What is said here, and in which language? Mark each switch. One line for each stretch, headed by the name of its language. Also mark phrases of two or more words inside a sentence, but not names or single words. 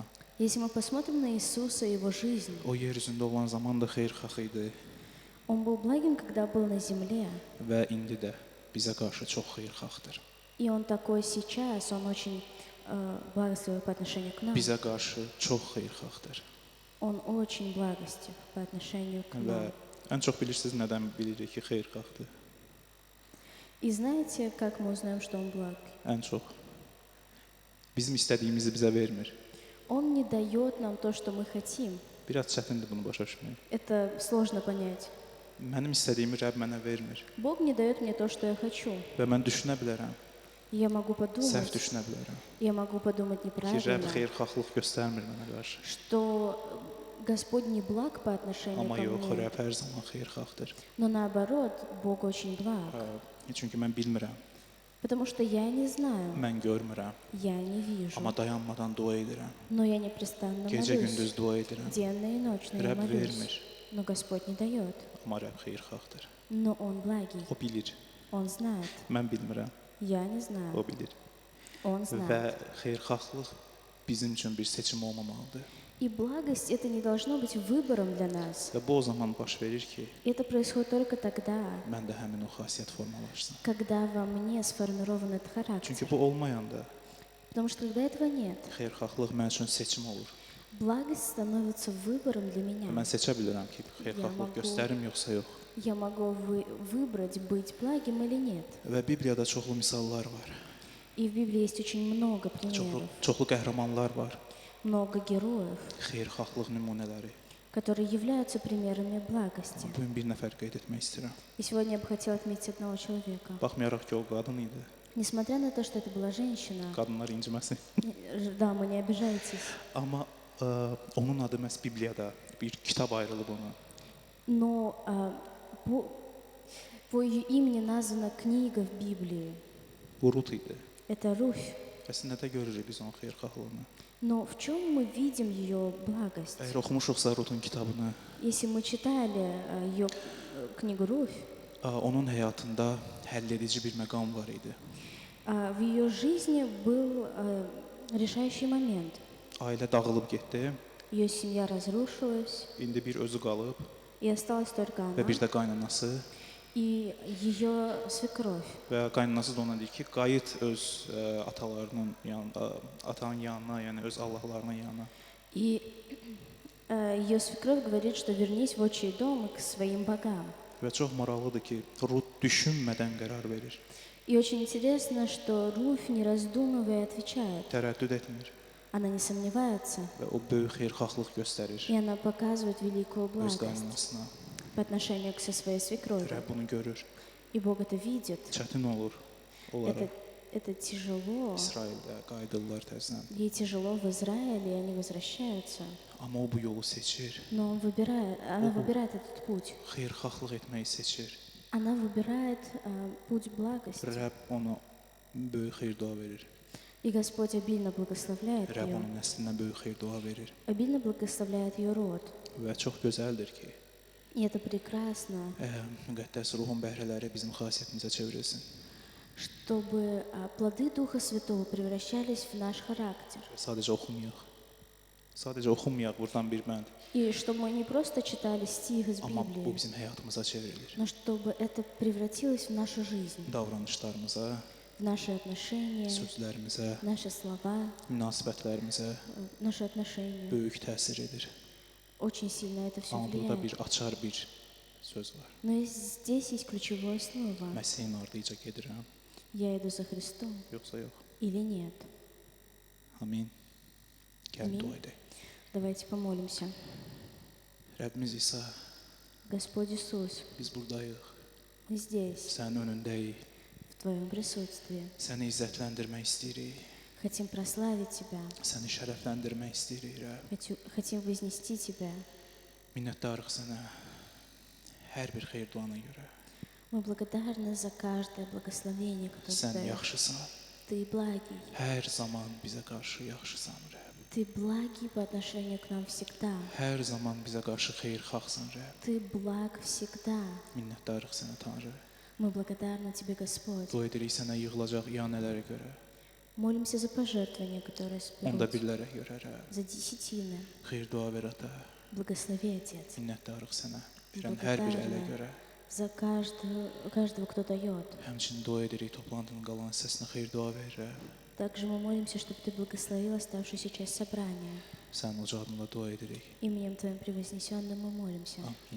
Russian: Если мы посмотрим на Иисуса и его жизнь,
Azerbaijani: o yer üzündə olan zaman da xeyirxah idi
Russian: он был благим, когда был на земле,
Azerbaijani: və indi də bizə qarşı çox xeyirxahdır.
Russian: и он такой сейчас, он очень благословен по отношению к нам.
Azerbaijani: Bizə qarşı çox xeyirxahdır.
Russian: Он очень благостив по отношению к
Azerbaijani: Və
Russian: нам.
Azerbaijani: ən çox bilirsiniz nədən bilirik ki, xeyirxahdır?
Russian: И знаете, как мы узнаем, что он благ?
Azerbaijani: Ən çox bizim istədiyimizi bizə vermir.
Russian: Он не дает нам то, что мы хотим.
Azerbaijani: Biraz çətindir bunu başa düşmək.
Russian: Это сложно понять.
Azerbaijani: Mənim istədiyimi Rəbb mənə vermir
Russian: Бог не дает мне то, что я хочу.
Azerbaijani: və mən düşünə bilərəm,
Russian: Я могу
Azerbaijani: səhv
Russian: подумать,
Azerbaijani: düşünə bilərəm
Russian: я могу подумать
Azerbaijani: ki, Rəbb
Russian: неправильно,
Azerbaijani: xeyirxahlıq göstərmir mənə qarşı.
Russian: что Господь не благ по отношению
Azerbaijani: Amma
Russian: ко
Azerbaijani: yox,
Russian: мне.
Azerbaijani: Rəbb hər zaman xeyirxahdır.
Russian: Но наоборот, Бог очень благ.
Azerbaijani: Çünki mən bilmirəm,
Russian: Потому что я не знаю,
Azerbaijani: mən görmürəm,
Russian: я не вижу.
Azerbaijani: amma dayanmadan dua edirəm.
Russian: Но я непрестанно
Azerbaijani: Gecə
Russian: молюсь.
Azerbaijani: gündüz dua edirəm.
Russian: Dенно и ночно я
Azerbaijani: Rəbb
Russian: молюсь.
Azerbaijani: vermir,
Russian: Но Господь не дает.
Azerbaijani: amma Rəbb xeyirxahdır.
Russian: Но Он благий.
Azerbaijani: O bilir.
Russian: Он знает.
Azerbaijani: Mən bilmirəm,
Russian: Я не
Azerbaijani: o
Russian: знаю.
Azerbaijani: bilir.
Russian: Он
Azerbaijani: Və
Russian: знает.
Azerbaijani: xeyirxahlıq bizim üçün bir seçim olmamalıdır.
Russian: И благость это не должно быть выбором для нас.
Azerbaijani: Və bu o zaman baş verir ki,
Russian: Это происходит только тогда,
Azerbaijani: məndə həmin o xasiyyət formalaşsın.
Russian: когда во мне сформирован этот характер.
Azerbaijani: Çünki bu olmayanda
Russian: Потому что когда этого нет,
Azerbaijani: xeyirxahlıq mən üçün seçim olur.
Russian: благость становится выбором для
Azerbaijani: Və
Russian: меня.
Azerbaijani: mən seçə bilərəm ki, xeyirxahlıq göstərim yoxsa yox.
Russian: Я могу выбрать, быть благим или нет.
Azerbaijani: Və Bibliyada çoxlu misallar var.
Russian: И в Библии есть очень много примеров,
Azerbaijani: Çoxlu qəhrəmanlar var.
Russian: много героев,
Azerbaijani: Xeyirxahlıq nümunələri.
Russian: которые являются примерами благости.
Azerbaijani: Bu gün bir nəfər qeyd etmək istəyirəm.
Russian: И сегодня я бы хотела отметить одного человека.
Azerbaijani: Baxmayaraq ki, o qadın idi.
Russian: Несмотря на то, что это была женщина,
Azerbaijani: Qadınlar inciməsin.
Russian: дамы, не обижайтесь,
Azerbaijani: Amma onun adı məhz Bibliyada bir kitab ayrılıb ona.
Russian: но по ее имени названа книга в Библии.
Azerbaijani: Bu Rut idi.
Russian: Это Руфь.
Azerbaijani: Əslində də görürük biz onun xeyirxahlığını.
Russian: Но в чем мы видим ее благость?
Azerbaijani: Əgər oxumuşuqsa Rutun kitabını,
Russian: Если мы читали ее книгу Руфь,
Azerbaijani: onun həyatında həlledici bir məqam var idi.
Russian: в ее жизни был решающий момент.
Azerbaijani: Ailə dağılıb getdi.
Russian: Ее семья разрушилась,
Azerbaijani: İndi bir özü qalıb
Russian: и осталась только
Azerbaijani: və
Russian: она
Azerbaijani: bir də qaynanası
Russian: и ее свекровь.
Azerbaijani: və qaynanası da ona deyir ki, qayıt öz atalarının yanına, atanın yanına, yəni öz Allahlarının yanına.
Russian: И ее свекровь говорит, что вернись в отчий дом и к своим богам.
Azerbaijani: Və çox maraqlıdır ki, Rut düşünmədən qərar verir.
Russian: И очень интересно, что Руфь, не раздумывая, отвечает.
Azerbaijani: Tərəddüd etmir
Russian: Она не сомневается,
Azerbaijani: və o böyük xeyirxahlıq göstərir
Russian: и она показывает великую
Azerbaijani: öz
Russian: благость
Azerbaijani: qaynanasına.
Russian: по отношению к со своей свекрови.
Azerbaijani: Rəbb bunu görür.
Russian: И Бог это видит.
Azerbaijani: Çətin olur onlara.
Russian: Это это тяжело.
Azerbaijani: İsraildə qayıdırlar təzədən.
Russian: Ей тяжело в Израиле, и они возвращаются.
Azerbaijani: Amma o bu yolu seçir.
Russian: Но она выбирает этот путь.
Azerbaijani: Xeyirxahlıq etməyi seçir.
Russian: Она выбирает путь благости.
Azerbaijani: Rəbb ona böyük xeyir-dua verir.
Russian: И Господь обильно благословляет
Azerbaijani: Rəbb
Russian: ее.
Azerbaijani: onun nəslinə böyük xeyir-dua verir.
Russian: Обильно благословляет ее род.
Azerbaijani: Və çox gözəldir ki,
Russian: И это прекрасно,
Azerbaijani: müqəddəs ruhun bəhrələri bizim xasiyyətimizə çevrilsin.
Russian: чтобы плоды Духа Святого превращались в наш характер.
Azerbaijani: Sadəcə oxumayaq. Sadəcə oxumayaq buradan bir bənd.
Russian: И чтобы мы не просто читали стих из
Azerbaijani: Amma bu
Russian: Библии,
Azerbaijani: bizim həyatımıza çevrilir.
Russian: но чтобы это превратилось в нашу жизнь,
Azerbaijani: Davranışlarımıza,
Russian: в наши отношения,
Azerbaijani: sözlərimizə,
Russian: в наши слова,
Azerbaijani: münasibətlərimizə
Russian: в наши отношения.
Azerbaijani: böyük təsir edir.
Russian: Очень sильно это все
Azerbaijani: Amma burada
Russian: влияет.
Azerbaijani: bir açar bir söz var.
Russian: Но здесь есть ключевое слово.
Azerbaijani: Məsihin ardınca gedirəm,
Russian: Я иду за Христом
Azerbaijani: yoxsa yox.
Russian: или нет.
Azerbaijani: Amin. Gəl
Russian: Amin.
Azerbaijani: dua edək.
Russian: Давайте помолимся.
Azerbaijani: Rəbbimiz İsa,
Russian: Господь Иисус,
Azerbaijani: biz buradayıq.
Russian: мы здесь,
Azerbaijani: Sənin önündəyik.
Russian: в Твоем присутствии.
Azerbaijani: Səni izzətləndirmək istəyirik.
Russian: Хотим прославить Тебя,
Azerbaijani: Səni şərəfləndirmək istəyirik, Rəbb.
Russian: хотим вознести Тебя.
Azerbaijani: Minnətdarıq sənə hər bir xeyir duana görə.
Russian: Мы благодарны за каждое благословение, которое
Azerbaijani: Sən
Russian: Ты даешь.
Azerbaijani: yaxşısan.
Russian: Ты благий.
Azerbaijani: Hər zaman bizə qarşı yaxşısan, Rəbb.
Russian: Ты благий по отношению к нам всегда.
Azerbaijani: Hər zaman bizə qarşı xeyirxahsan, Rəbb.
Russian: Ты благ всегда.
Azerbaijani: Minnətdarıq sənə, Tanrı.
Russian: Мы благодарны Тебе, Господь.
Azerbaijani: Dua edirik sənə yığılacaq iyanələrə görə,
Russian: Молимся за пожертвования, которые
Azerbaijani: onda
Russian: соберут,
Azerbaijani: birlərə görə, Rəbb.
Russian: за десятины.
Azerbaijani: Xeyir dua ver, Ata.
Russian: Благослови, Отец,
Azerbaijani: Minnətdarıq sənə. Verən hər bir ələ görə.
Russian: за каждого, кто дает.
Azerbaijani: Həmçinin dua edirik toplantının qalan hissəsinə xeyir dua ver, Rəbb.
Russian: Также мы молимся, чтобы Ты благословил оставшуюся часть собрания.
Azerbaijani: Sənin uca adınla dua edirik.
Russian: Именем Твоим превознесенным мы молимся. Amin.